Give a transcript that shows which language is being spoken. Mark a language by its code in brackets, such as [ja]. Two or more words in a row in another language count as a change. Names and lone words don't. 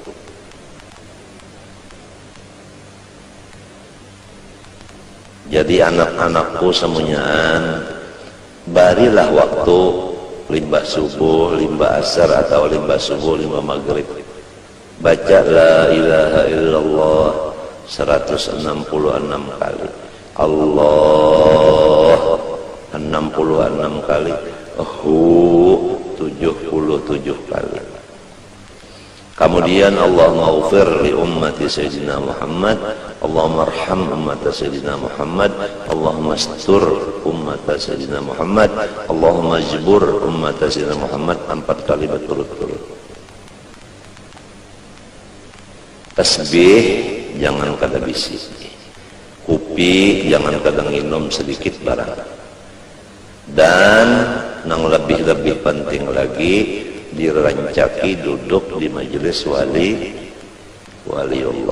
[bjn] Jadi anak-anakku semuanyaan, barilah waktu limbah subuh, limbah asar atau limbah subuh, limbah maghrib, baca [ar] لا إله إلا الله [bjn] 166 kali, Allah 66 kali, 77 kali. [ar] Kemudian اللهم اغفر لأمة سيدنا محمد اللهم ارحم أمة سيدنا محمد اللهم استر أمة سيدنا محمد اللهم اجبر أمة سيدنا محمد 4 [id] kali berturut-turut. [bjn] Tasbih jangan kada bisi, kopi jangan kada minum sedikit barang. [id] Dan yang lebih penting lagi, dirancaki duduk di majelis waliullah.